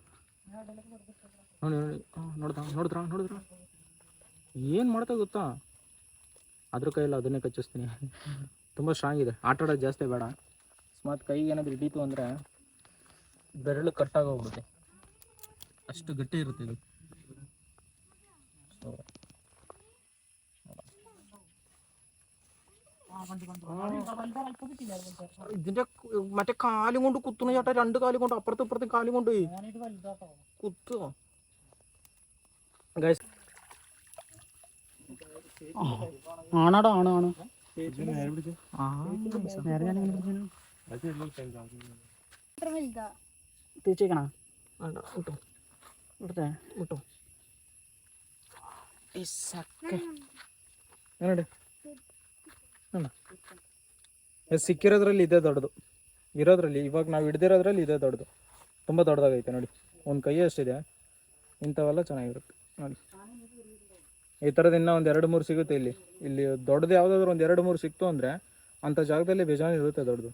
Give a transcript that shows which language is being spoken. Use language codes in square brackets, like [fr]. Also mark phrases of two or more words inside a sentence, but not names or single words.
[kn] ನೋಡಿ ನೋಡಿದ್ರ ಏನು ಮಾಡ್ತಾ ಗೊತ್ತಾ, ಅದ್ರ ಕೈಯಲ್ಲಿ ಅದನ್ನೇ ಕಚ್ಚಿಸ್ತೀನಿ. ತುಂಬ ಸ್ಟ್ರಾಂಗ್ ಇದೆ, ಆಟ ಆಡೋದು ಜಾಸ್ತಿ ಬೇಡ. ಅಕಸ್ಮಾತ್ ಕೈಗೆ ಏನಾದರೂ ಹಿಡೀತು ಅಂದರೆ ಬೆರಳು ಕಟ್ಟಾಗೋಗ್ಬಿಡುತ್ತೆ, ಅಷ್ಟು ಗಟ್ಟಿ ಇರುತ್ತೆ ಇದು. [ml] ഇതിന്റെ മറ്റേ കാലും കൊണ്ട് കുത്തുന്ന ചേട്ടാ, 2 കാലും കൊണ്ട് അപ്പുറത്തും ഇപ്പുറത്തും കാലും കൊണ്ട് കുത്തുക. ആണാടാ, ആണ് തീച്ചേക്കണ വിട്ടോ, ഇവിടുത്തെ വിട്ടോ. [kn] എങ്ങനെ ಸಿಕ್ಕಿರೋದ್ರಲ್ಲಿ ಇದೇ ದೊಡ್ಡದು, ಇರೋದ್ರಲ್ಲಿ ಇವಾಗ ನಾವು ಹಿಡ್ದಿರೋದ್ರಲ್ಲಿ ಇದೇ ದೊಡ್ಡದು. ತುಂಬ ದೊಡ್ಡದಾಗೈತೆ ನೋಡಿ, ಒಂದು ಕೈ ಅಷ್ಟಿದೆ. ಇಂಥವೆಲ್ಲ ಚೆನ್ನಾಗಿರುತ್ತೆ ನೋಡಿ. ಈ ಥರದ್ದು ಇನ್ನೂ ಒಂದು 2-3 ಸಿಗುತ್ತೆ ಇಲ್ಲಿ ದೊಡ್ಡದು ಯಾವುದಾದ್ರೂ ಒಂದು 2-3 ಸಿಕ್ತು ಅಂದರೆ ಅಂಥ ಜಾಗದಲ್ಲಿ ಬೇಜಾನ್ ಇರುತ್ತೆ ದೊಡ್ಡದು.